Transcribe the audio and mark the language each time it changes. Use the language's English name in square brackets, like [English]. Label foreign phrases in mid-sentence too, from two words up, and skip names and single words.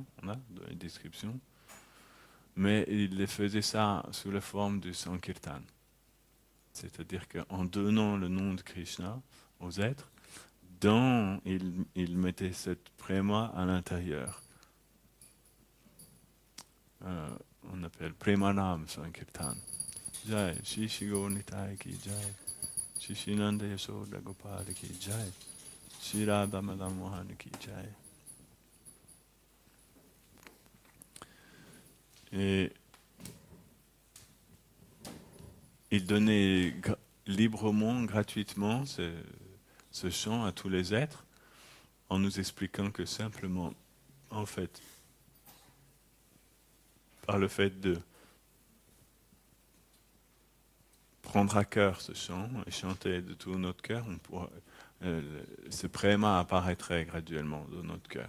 [French] On a dans les descriptions. Mais il faisait ça sous la forme du Sankirtan. C'est-à-dire qu'en donnant le nom de Krishna aux êtres, il mettait cette préma à l'intérieur. On appelle Premanam Sankirtan. [Hindi] जय, श्रीश्री गौरनिताई की जय, श्रीश्री नंद यशोदा गोपाल की जय, श्री राधा मदन मोहन की जय. [French] Et il donnait librement, gratuitement ce chant à tous les êtres, en nous expliquant que simplement, en fait, par le fait de prendre à cœur ce chant et chanter de tout notre cœur, ce préma apparaîtrait graduellement dans notre cœur.